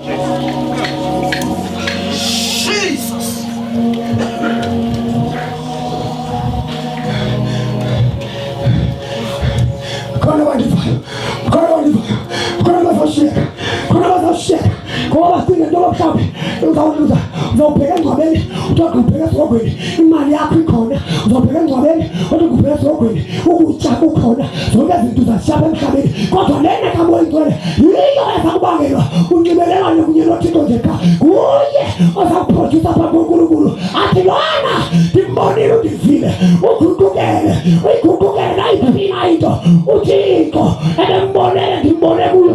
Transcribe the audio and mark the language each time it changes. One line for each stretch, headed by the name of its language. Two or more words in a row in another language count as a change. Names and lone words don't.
Xhosa: Jesus. Khona bandivayo. Khona bazawushiyeka. Ngoba bacinge njengoba mhlawumbe uzawubheka engcwabeni, uthi ubheka esirogweni, imali yakho ikhona. Uzawubheka engcwabeni, uthi ubheka esirogweni, ukutya kukhona, zonke izinto uzazishiyapha emhlabeni. Kodwa lena kamoya igcwele yiyo ezakubangelwa unxibelelane kunye noThixo nje qha. Nguye ozakuphrodyusa phambi koNkulunkulu. Athi lona ndimbonile, undivile, uyiguqukele nayiphi na into uThixo ebembonele ndimbone kuyo.